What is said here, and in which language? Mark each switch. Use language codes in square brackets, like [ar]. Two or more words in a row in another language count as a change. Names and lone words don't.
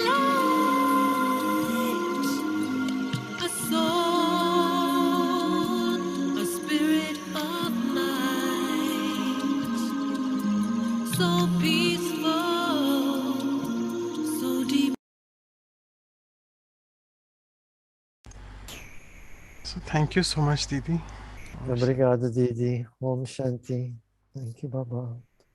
[en] light, a soul, a spirit of might, so peaceful, so deep. So thank you so much, Didi. Obrigado, Didi. [hi] Om Shanti. [en] Thank you, Baba.